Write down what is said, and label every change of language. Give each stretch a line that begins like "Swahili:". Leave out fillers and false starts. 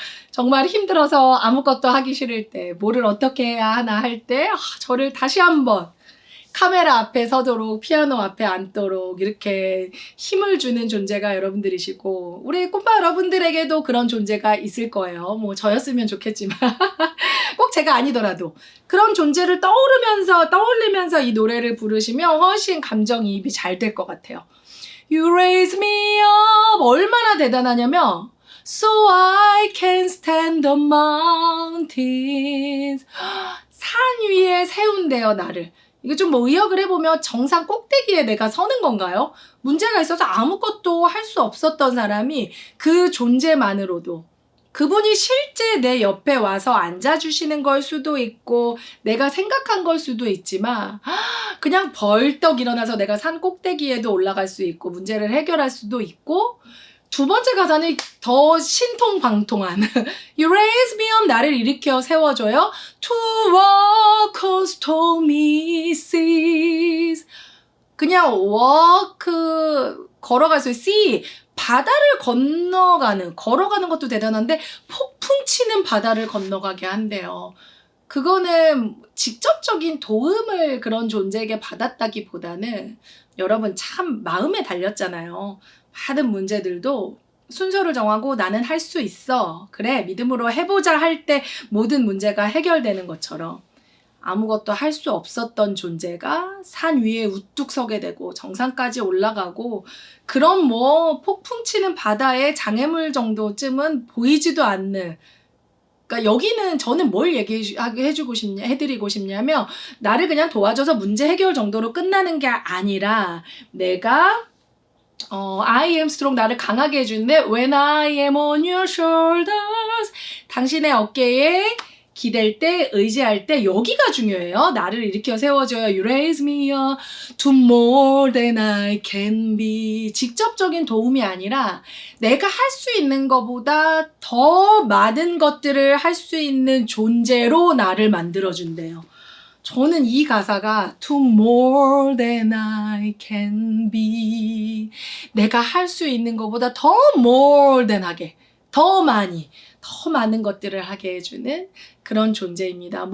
Korean: 정말 힘들어서 아무것도 하기 싫을 때, 뭐를 어떻게 해야 하나 할 때 저를 다시 한번 카메라 앞에 서도록, 피아노 앞에 앉도록 이렇게 힘을 주는 존재가 여러분들이시고 우리 꼼빠 여러분들에게도 그런 존재가 있을 거예요. 뭐 저였으면 좋겠지만 꼭 제가 아니더라도 그런 존재를 떠올리면서 이 노래를 부르시면 훨씬 감정이입이 잘 될 것 같아요.
English: You raise me up,
Korean: 얼마나 대단하냐면
English: So I can stand the mountains,
Korean: 산 위에 세운대요 나를. 이거 좀 뭐 의역을 해보면 정상 꼭대기에 내가 서는 건가요? 문제가 있어서 아무것도 할 수 없었던 사람이 그 존재만으로도 그분이 실제 내 옆에 와서 앉아주시는 걸 수도 있고 내가 생각한 걸 수도 있지만 그냥 벌떡 일어나서 내가 산 꼭대기에도 올라갈 수 있고 문제를 해결할 수도 있고, 두 번째 가사는 더 신통방통한
English: You raise me up,
Korean: 나를 일으켜 세워줘요.
English: To walk on stormy seas,
Korean: 그냥
English: walk
Korean: 걸어갈 수 있어요. sea, 바다를 걸어가는 것도 대단한데 폭풍 치는 바다를 건너가게 한대요. 그거는 직접적인 도움을 그런 존재에게 받았다기보다는 여러분 참 마음에 달렸잖아요. 많은 문제들도 순서를 정하고 나는 할 수 있어, 그래 믿음으로 해보자 할 때 모든 문제가 해결되는 것처럼 아무것도 할 수 없었던 존재가 산 위에 우뚝 서게 되고 정상까지 올라가고, 그런 뭐 폭풍 치는 바다의 장애물 정도쯤은 보이지도 않는, 그러니까 여기는 저는 뭘 해드리고 싶냐면 나를 그냥 도와줘서 문제 해결 정도로 끝나는 게 아니라 내가
English: I am strong,
Korean: 나를 강하게 해주는데
English: when I am on your shoulders,
Korean: 당신의 어깨에 기댈 때, 의지할 때, 여기가 중요해요. 나를 일으켜 세워줘요.
English: You raise me up to more than I can be.
Korean: 직접적인 도움이 아니라 내가 할 수 있는 것보다 더 많은 것들을 할 수 있는 존재로 나를 만들어준대요. 저는 이 가사가
English: to more than I can be,
Korean: 내가 할 수 있는 것보다 더
English: more than
Korean: 하게, 더 많이, 더 많은 것들을 하게 해주는 그런 존재입니다.